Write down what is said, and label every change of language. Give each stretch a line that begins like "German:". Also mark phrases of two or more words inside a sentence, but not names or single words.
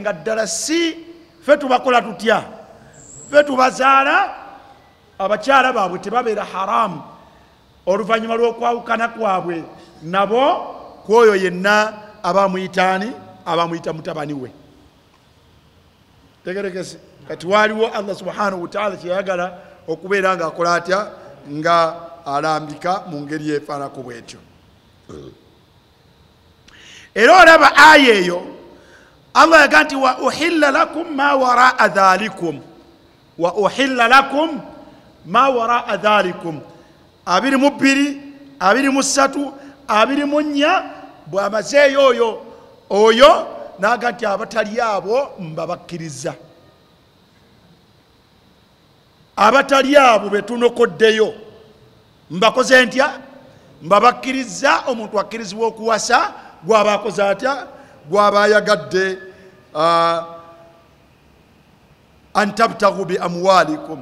Ganda: nga ddala si ffe tubakola tutya ffe tubazaala abakyala baabwe tebabeera haramu oluvannyuma lw'okwawukana kwabwe nabo kwoyo yenna abamuyitaani abamuyita mutabani we tegerekese kati waaliwo Allah
Arabic: سبحانه وتعالى
Ganda: kyeyagala okubeera nga akola atya nga alambika mu ngeri efaanako bwetyo era olaba aya eyo Allah yaga nti
Arabic: وأحل لكم ما وراء ذلكم وأحل لكم ما وراء ذلكم
Ganda: wa uhilla lakum ma waraa dhalikum 22 23 24 bwamazeeyo oyo naga nti abatali abo mbabakkiriza abatali abo betunokoddeyo mbakoze ntya mbabakkiriza omuntu akkirizibwa okuwasa gwaba akoze atya gwaba ayagadde
Arabic: أن تبتغوا بأموالكم